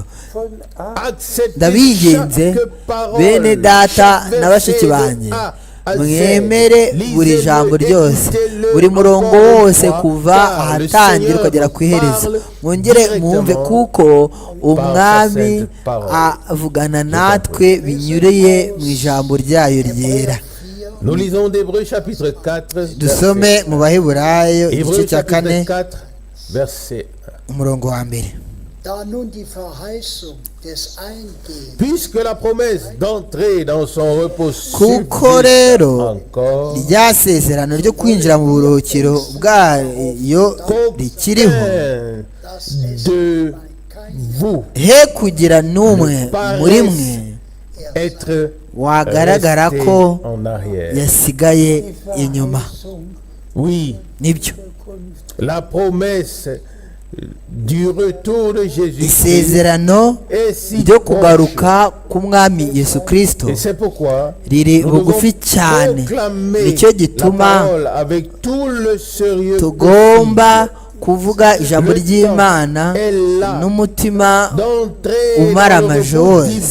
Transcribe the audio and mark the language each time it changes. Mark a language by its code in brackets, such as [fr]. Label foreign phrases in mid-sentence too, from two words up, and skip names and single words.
[rw] Ndabigenze bene data na bashiki banjye, mwemere buri jambo ryose, buri murongo wose kuva ahatangira ukagera ku iherezo, mwongere mwumve kuko umwami avugana natwe binyuriye mu ijambo ryayo ryera. Dusome mu Baheburayo igice cya 4 umurongo wa mbere. [fr] Puisque la promesse d'entrer dans son repos [rw] kuko rero rya sezerano ryo kwinjira mu buruhukiro bwayo rikiriho, he kugira n'umwe muri mwe wagaragara ko yasigaye inyuma. Nibyo, [fr] la promesse du retour de Jésus, [rw] isezerano ryo kugaruka k'umwami Yesu Kristo riri bugufi cyane. Nicyo gituma tugomba kuvuga ijambo ry'Imana n'umutima umara amaje wose.